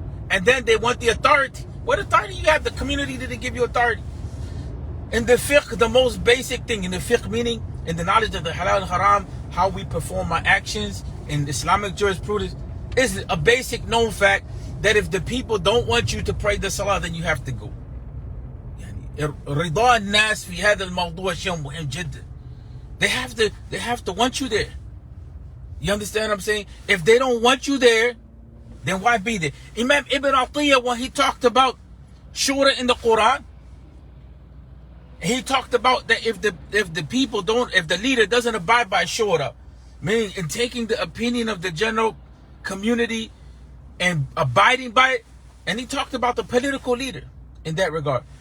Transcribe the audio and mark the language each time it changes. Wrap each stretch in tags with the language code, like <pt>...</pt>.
<en>And then they want the authority. What authority you have? The community didn't give you authority. In the fiqh, the most basic thing, in the fiqh meaning, in the knowledge of the halal and haram, how we perform our actions, in Islamic jurisprudence, is a basic known fact that if the people don't want you to pray the salah, then you have to go.</en> <ar>رضا الناس في هذا الموضوع شيء مهم جدا.</ar> <en>They have to want you there. You understand what I'm saying? If they don't want you there, then why be there? Imam Ibn Atiyah, when he talked about shura in the Quran, he talked about that if the leader doesn't abide by shura, meaning in taking the opinion of the general community and abiding by it, and he talked about the political leader in that regard.</en>